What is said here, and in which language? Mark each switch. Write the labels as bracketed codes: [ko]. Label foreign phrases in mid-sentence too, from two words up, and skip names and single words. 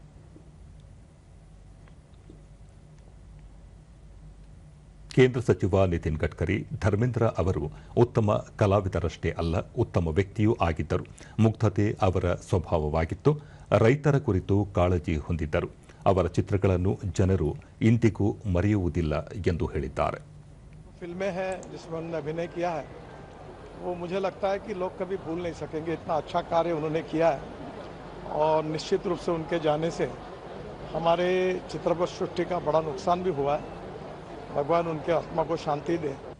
[kn] ಕೇಂದ್ರ ಸಚಿವ ನಿತಿನ್ ಗಡ್ಕರಿ, ಧರ್ಮೇಂದ್ರ ಅವರು ಉತ್ತಮ ಕಲಾವಿದರಷ್ಟೇ ಅಲ್ಲ, ಉತ್ತಮ ವ್ಯಕ್ತಿಯೂ ಆಗಿದ್ದರು. ಮುಗ್ಧತೆ ಅವರ ಸ್ವಭಾವವಾಗಿತ್ತು. ರೈತರ ಕುರಿತು ಕಾಳಜಿ ಹೊಂದಿದ್ದರು. ಅವರ ಚಿತ್ರಗಳನ್ನು ಜನರು ಇಂದಿಗೂ ಮರೆಯುವುದಿಲ್ಲ ಎಂದು ಹೇಳಿದ್ದಾರೆ. [hi] फिल्में हैं जिसमें उन्होंने अभिनय किया है, वो मुझे लगता है कि लोग कभी भूल नहीं सकेंगे. इतना अच्छा कार्य उन्होंने किया है और निश्चित रूप से उनके जाने से हमारे चित्रपट सृष्टि का बड़ा नुकसान भी हुआ है. भगवान उनके आत्मा को शांति दे.